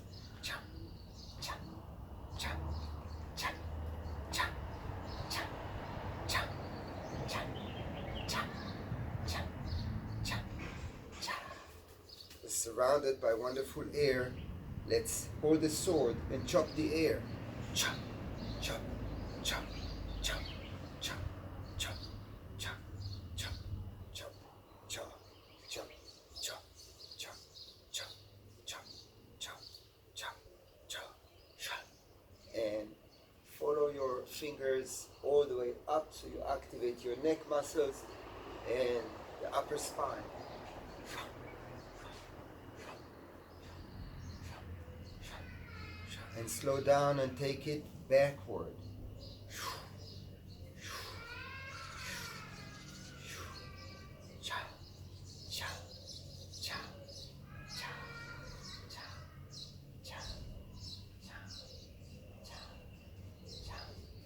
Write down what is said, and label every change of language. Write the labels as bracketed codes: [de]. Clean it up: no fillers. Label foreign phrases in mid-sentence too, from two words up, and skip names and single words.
[en] Cha, cha, cha, cha, cha, cha, cha, cha, cha, cha, cha, cha. We're surrounded by wonderful air. Let's hold the sword and chop the air. Chop, chop, chop, chop, chop, chop, chop, chop, chop, chop, chop, chop, chop, chop, chop, chop, chop, chop, chop. And follow your fingers all the way up so you activate your neck muscles and the upper spine. And slow down and take it backward. Cha, cha, cha, cha, cha, cha, cha, cha.